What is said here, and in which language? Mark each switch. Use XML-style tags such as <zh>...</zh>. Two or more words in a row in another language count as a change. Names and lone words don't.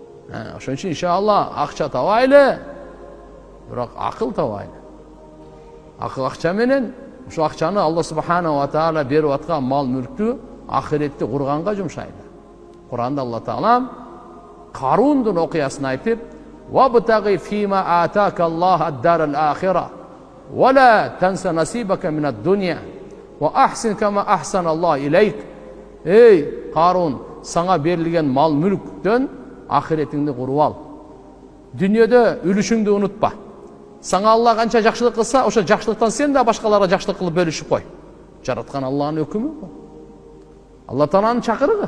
<ky>Ошон үчүн иншалла акча табайлы, бирок акыл табайлы. Акча менен ошо акчаны Алла</ky> <ar>سبحانه وتعالى</ar> <ky>берип аткан мал мүлктү ахиретти курганга жумшайлы. Куранда Алла таала Карундун окуясын айтып,</ky> <ar>"وابتغ فيما آتاك الله الدار الآخرة ولا تنس نصيبك من الدنيا وأحسن كما أحسن الله إليك."</ar> <ky>Ey Карун, саңа берилген мал мүлктөн ахиретиңди куруп ал. Дүнүйөдө үлүшүңдү унутпа. Саңа Алла канча жакшылык кылса, ошо жакшылыктан сен да башкаларга жакшылык кылып бөлүшүп кой. Жараткан Аллахтын өкүмү бул. Алла Тааланын чакырыгы.</ky>